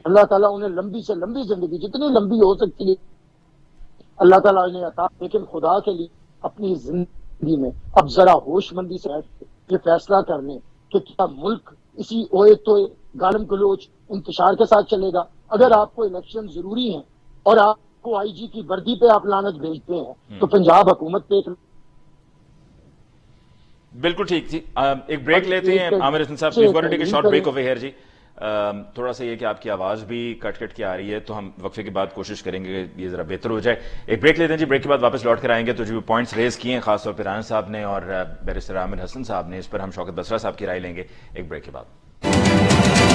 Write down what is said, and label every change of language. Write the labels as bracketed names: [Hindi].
[Urdu] اللہ تعالیٰ انہیں لمبی سے لمبی زندگی جتنی لمبی ہو سکتی ہے اللہ تعالیٰ انہیں عطا, لیکن خدا کے لیے اپنی زندگی میں اب ذرا ہوش مندی سے یہ فیصلہ کر لیں کہ کیا ملک اسی اوے تو گالم گلوچ انتشار کے ساتھ چلے گا. اگر آپ کو الیکشن ضروری ہیں اور آپ کو آئی جی کی وردی پہ آپ لعنت بھیجتے ہیں تو پنجاب حکومت پہ بالکل ٹھیک تھی. ایک بریک لیتے ہیں عامر حسن صاحب, [English] we've got to take a short break over here [Urdu] جی. تھوڑا سا یہ کہ آپ کی آواز بھی کٹ کٹ کے آ رہی ہے, تو ہم وقفے کے بعد کوشش کریں گے کہ یہ ذرا بہتر ہو جائے. ایک بریک لیتے ہیں جی, بریک کے بعد واپس لوٹ کر آئیں گے. تو جو پوائنٹس ریز کیے ہیں خاص طور پہ رانا صاحب نے اور بیرسٹر عامر حسن صاحب نے, اس پر ہم شوکت بسرا صاحب کی رائے لیں گے ایک بریک کے بعد.